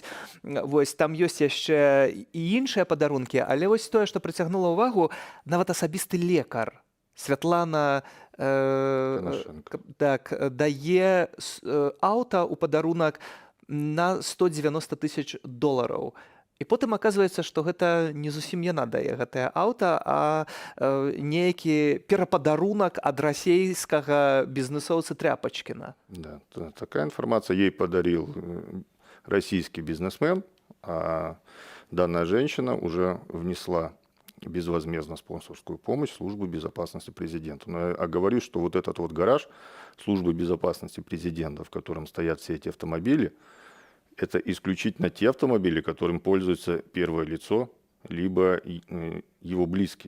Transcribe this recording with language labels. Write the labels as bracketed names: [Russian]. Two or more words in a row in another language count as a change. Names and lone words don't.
[Belarusian] Вось, там ёсць яшчэ і іншыя падарункі, але вось тое, што прыцягнула ўвагу, нават асабісты лекар Святлана так, дае аўта ў падарунак на $190 000. І потым аказваецца, што гэта не зусім яна дае гэтае аўта, а нейкі перападарунак ад расейскага бізнесоўца Тряпачкіна. [Russian] Да, такая информация ей подарил российский бизнесмен, а данная женщина уже внесла безвозмездно спонсорскую помощь службы безопасности президента. Но я говорю, что вот этот вот гараж службы безопасности президента, в котором стоят все эти автомобили, это исключительно те автомобили, которым пользуется первое лицо, либо его близкие.